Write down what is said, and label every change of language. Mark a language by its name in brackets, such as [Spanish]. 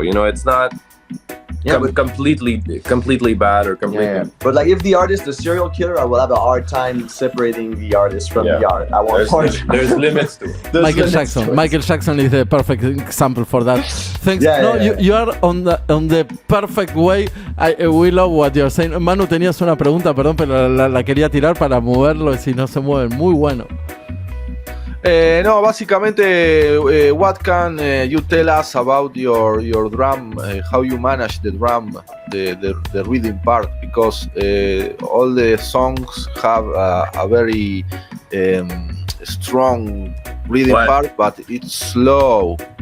[English] You know, it's not completely bad or completely. Yeah. But like, if the artist is a serial killer, I will have a hard time separating the artist from the art. There's limits to it. Michael Jackson is the perfect example for that. Thanks. You are on the perfect way. We love what you're saying. [Spanish] Manu, tenías una pregunta, perdón, pero la quería tirar para moverlo, y si no se mueven. Muy bueno. No, básicamente, [English] what can you tell us about your drum? How you manage the drum, the rhythm part? Because all the songs have a very strong rhythm part, but it's slow.